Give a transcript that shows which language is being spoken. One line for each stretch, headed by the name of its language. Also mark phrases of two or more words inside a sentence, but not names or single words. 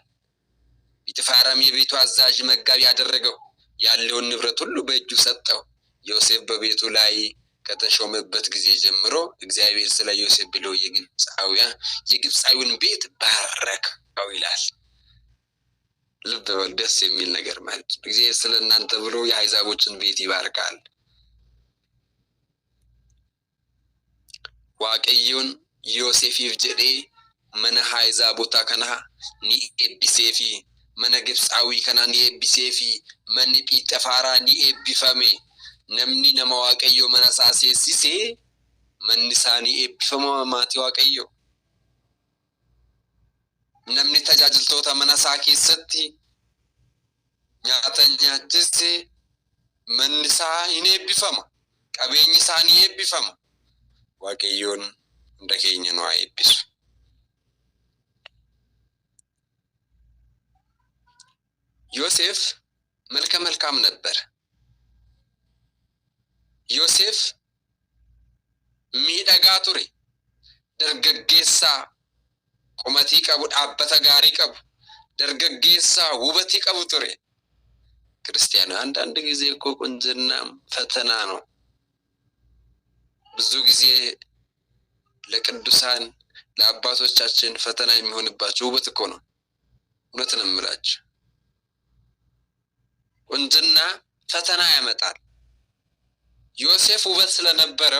Amharic: ጲጥፋራም የቤቱ አዛዥ መጋቢ አደረገው፣ ያለውን ንብረት ሁሉ በእጁ ሰጠው። ዮሴፍ በቤቱ ላይ ከተሾመበት ጊዜ ጀምሮ እግዚአብሔር ስለ ዮሴፍ ብሎ የግብፃዊውን ቤት ባረከው ይላል። ልብ በል፣ ደስ የሚል ነገር ማለት ነው። እግዚአብሔር ስለ እናንተ ብሎ የአሕዛቦችን ቤት ይባርካል።
Oromo: waaqayyoon Yoosefiif jedhee mana Aሕዛቦታ kana ni eebbisee fi mana Gibxaawii kana ni eebbisee fi manni Phiixafaaraa ni eebbifame. Namni nama waaqayyoo mana isaa seensisee manni isaa ni eebbifama. Maatii waaqayyoo namni tajaajiltoota mana isaa keessatti nyaata nyaachise manni isaa ni eebbifama, qabeenyi isaa ni eebbifama. waaqayyoon hunda keenya nu haa eebbisu.
Amharic: ዮሴፍ መልካም ነበር። ዮሴፍ
Oromo: miidhagaa ture, dargaggeessaa qumatii qabu, dhaabbata gaarii qabu, dargaggeessaa wubatii qabu ture።
Amharic: ክርስቲያን አንዳንድ ጊዜ እኮ ቁንጅናም ፈተና ነው። ብዙ ጊዜ ለቅዱሳን ለአባቶቻችን ፈተና የሚሆንባቸው ውበት እኮ ነው። እውነትን እምላችሁ ቁንጅና ፈተና ያመጣል። ዮሴፍ ውበት ስለነበረው